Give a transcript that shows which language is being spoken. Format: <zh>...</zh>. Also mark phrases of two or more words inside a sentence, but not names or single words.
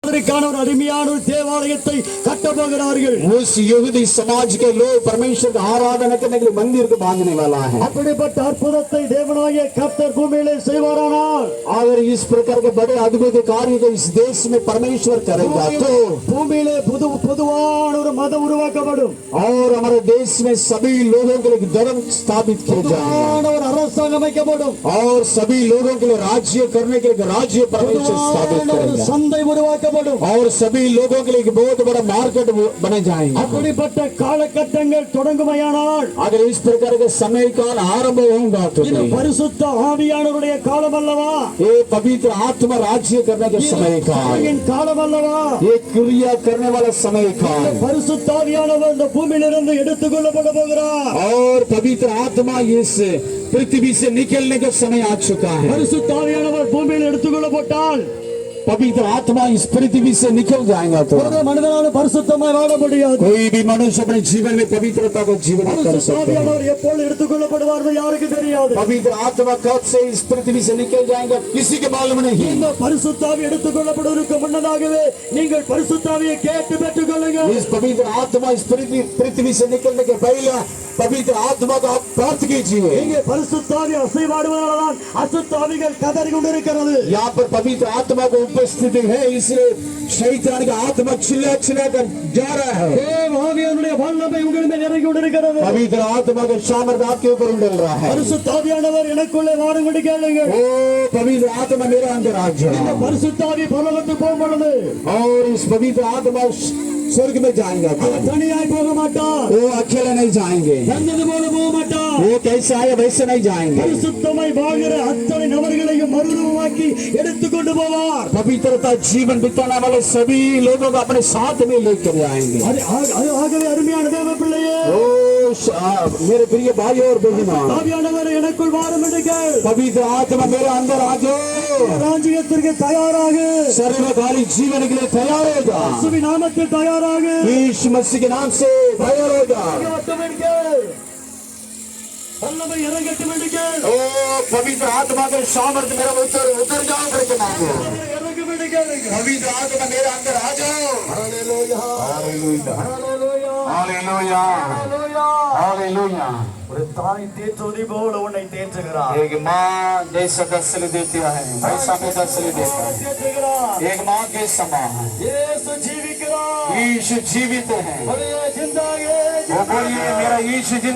<ta>அதற்கான ஒரு அருமையான ஒரு தேவாலயத்தை கட்ட போகிறார்கள்.</ta> <hi>उस यहूदी समाज के लोग परमेश्वर का आराधना करने के लिए मंदिर को बांधने वाला है.</hi> <ta>அப்படிப்பட்ட அற்புதத்தை தேவனாகிய கர்த்தர் பூமியிலே செய்வாரானால்,</ta> <hi>अगर इस प्रकार के बड़े अद्भुत कार्य को इस देश में परमेश्वर करेगा तो</hi> <ta>பூமியிலே பொதுவான ஒரு மதம் உருவாக்கப்படும்.</ta> <hi>और हमारे देश में सभी लोगों के लिए धर्म स्थापित किया जाएगा</hi> <ta>ஒரு அரசாங்கம் அமைக்கப்படும்.</ta> <hi>और सभी लोगों के लिए राज्य करने के लिए राज्य परमेश्वर स्थापित करेगा</hi> <ta>சந்தை உருவாக்கப்படும்.</ta> <hi>और सभी लोगों के लिए एक बहुत बड़ा मार्केट बने जाएंगे.</hi> <ta>அப்படிப்பட்ட காலகட்டங்கள் தொடங்குமையானால்,</ta> <hi>अगर इस प्रकार के समय काल आरंभ होगा तो</hi> <ta>இது பரிசுத்த ஆவியானவருடைய காலம் அல்லவா?</ta> <hi>ये पवित्र आत्मा राज्य करने के समय काल,</hi> <ta>காலம் அல்லவா?</ta> <hi>ये क्रिया करने वाला समय काल</hi> <ta>பரிசுத்த ஆவியானவர் இந்த பூமியிலிருந்து எடுத்துக்கொள்ளப்பட போகிறார்.</ta> <hi>और पवित्र आत्मा इस पृथ्वी से निकलने का समय आ चुका है.</hi> <ta>பரிசுத்த ஆவியானவர் பூமியில் எடுத்துக்கொள்ளப்பட்டால்</ta> <hi>पवित्र आत्मा इस पृथ्वी से निकल जाएगा तो</hi> <ta>மனிதனால பரிசுத்தமாய் வாழ முடியாது.</ta> <hi>कोई भी मनुष्य अपने जीवन में पवित्रता को जीवन कर सकता है.</hi> <ta>ஆவியானவர் எப்போது எடுத்துக்கொள்ளப்படுவார் யாருக்கு தெரியாது.</ta> <hi>पवित्र आत्मा कब से इस पृथ्वी से निकल जाएगा किसी के मालूम नहीं.</hi> <ta>இந்த பரிசுத்த ஆவி எடுத்துக்கொள்ளப்படுவதற்கு முன்னதாகவே நீங்கள் பரிசுத்த ஆவியை கேட்டு பெற்றுக்கொள்ளுங்கள்.</ta> <hi>इस पवित्र आत्मा इस पृथ्वी से निकलने के पहले पवित्र आत्मा को आप प्राप्त कीजिए.</hi> <ta>இங்கே பரிசுத்த ஆவி அசைவாடுவதால்தான் அசுத்த ஆவிகள் கதறி கொண்டிருக்கிறது.</ta> <hi>यहाँ पर पवित्र आत्मा को उपस्थिति है इसलिए शैतान का आत्मा चिल्ला चिल्ला कर जा रहा है.</hi> <ta>தேவ ஆவியானுடைய வல்லமை உங்கள் மேல் இறங்கி கொண்டிருக்கிறது.</ta> <hi>पवित्र आत्मा का सामर्थ्य आपके ऊपर उंडेल रहा है.</hi> <ta>பரிசுத்த ஆவியானவர் எனக்குள்ளே வாரும்படி கேளுங்கள்.</ta> <hi>ओ पवित्र आत्मा मेरे अंदर आ जाए.</hi> <ta>இந்த பரிசுத்த ஆவி பரலோகத்துக்கு போகும் பொழுது</ta> <hi>और इस पवित्र आत्मा स्वर्ग में जाएगा</hi> <ta>தனியாய் போக மாட்டார்.</ta> <hi>वो अकेले नहीं जाएंगे.</hi> <ta>தந்தது போல போக மாட்டார்.</ta> <hi>वो कैसा है वैसे नहीं जाएंगे.</hi> <ta>பரிசுத்தமாய் வாழ்கிற அத்தனை நபர்களையும் மறுரூபமாக்கி எடுத்துக்கொண்டு போவார்.</ta> <hi>पवित्रता जीवन बिताने वाले सभी लोगों को अपने साथ में लेकर जाएंगे.</hi> <ta>ஆகவே அருமையான தேவ பிள்ளையே,</ta> <hi>मेरे प्रिय भाई और बहनों,</hi> <ta>ஆவியானவர் எனக்குள் வாரும் என்று கேள்.</ta> <hi>पवित्र आत्मा मेरे अंदर आ जाओ.</hi> <ta>ராஜ்யத்திற்கு தயாராக,</ta> <hi>सर्वकालिक जीवन के लिए तैयार हो जा.</hi> <ta>இயேசுவின் நாமத்தில் தயாராக,</ta> <hi>यीशु मसीह के नाम से तैयार हो जा.</hi> <ta>வல்லமை இறங்கட்டும் என்று கேள்.</ta> <hi>ओ पवित्र आत्मा के सामर्थ्य मेरा उतर जाओ करके मांगो.</hi> <ta>இறங்கும் என்று கேளுங்க.</ta> <hi>पवित्र आत्मा मेरे अंदर आ जाओ.</hi> <ta>ஹalleluya,</ta> <hi>हालेलुया</hi> <ta>ஹalleluya,</ta> <hi>हालेलुया</hi> <ta>ஹalleluya.</ta> <hi>हालेलुया.</hi> <ta>ஒரு தாய் தேற்றுவதை போல உன்னை தேற்றுகிறார்.</ta> <hi>एक माँ जैसा दस्तली देती है वैसा में दस्तली देता है.</hi> <ta>தேற்றுகிறார்.</ta> <hi>एक माँ के समान</hi> <ta>இயேசு ஜீவிக்கிறார்.</ta> <hi>यीशु जीवित है.</hi> <ta>ஒரே ஜிந்தாயே</ta> <hi>वो बोलिए मेरा यीशु जिंदा</hi>